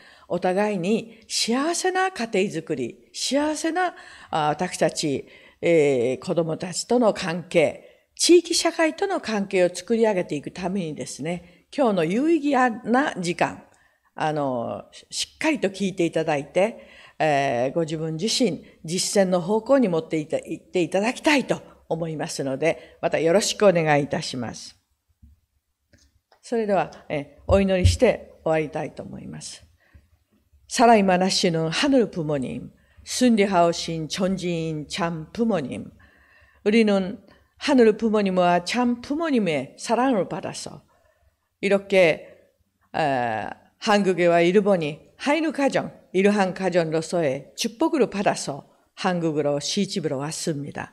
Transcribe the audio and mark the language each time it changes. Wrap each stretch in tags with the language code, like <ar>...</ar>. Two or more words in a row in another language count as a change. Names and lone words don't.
<ja>お互いに幸せな家庭づくり、幸せな私たち、子供たちとの関係、地域社会との関係を作り上げていくためにですね、今日の有意義な時間、しっかりと聞いていただいて、ご自分自身、実践の方向に持っていっていただきたいと思いますので、またよろしくお願いいたします。それでは、お祈りして終わりたいと思います。</ja> <ko>살아있는 하늘 부모님, 순리하오신 존재인 참 부모님, 우리는 하늘 부모님과 참 부모님의 사랑을 받아서 이렇게 한국과 일본이 한일 가정, 이러한 가정으로서의 축복을 받아서 한국으로 시집으로 왔습니다.</ko>